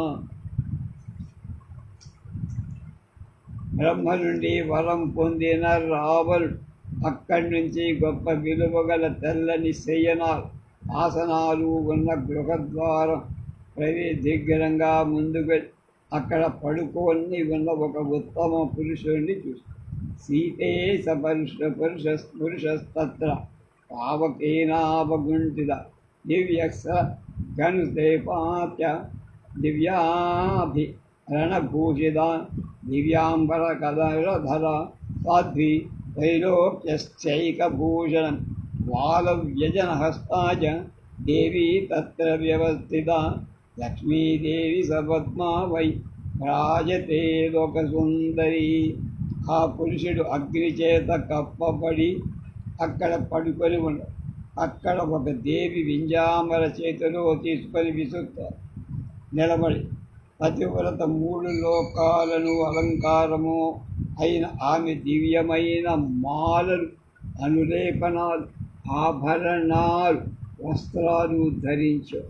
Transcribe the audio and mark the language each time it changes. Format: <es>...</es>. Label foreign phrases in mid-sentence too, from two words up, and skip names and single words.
<te>బ్రహ్మ నుండి వరం పొందిన రావణుడు అక్కడి నుంచి గొప్ప విలువగల తెల్లని శయనాలు ఆసనాలు ఉన్న గృహద్వారం దగ్గరంగా ముందుకు అక్కడ పడుకొని ఉన్న ఒక ఉత్తమ పురుషుడిని చూసి</te> <sa>సీతే పురుషస్తత్ర పావకేనావగుంఠిత దివ్యక్ష గనుదేపాత్య దివ్యాభిరణభూషిత దివ్యాంబర కదరధర సాధ్వి त्रैलोक्यश्चैकभूषणं वालव्यजनहस्ता च देवी तत्र व्यवस्थिता लक्ष्मीदेवी सपद्मा वै రాజతే లోకసుందరి.</sa> <te>ఆ పురుషుడు అగ్ని చేత కప్పబడి అక్కడ పడుకొని ఉన్నాడు. అక్కడ ఒక దేవి వింజామర చేతిలో తీసుకొని విసురుతారు నిలబడి పతివ్రత 3 లోకాలను అలంకారము అయిన ఆమె దివ్యమైన మాలలు అనులేపనాలు ఆభరణాలు వస్త్రాలు ధరించారు.</te>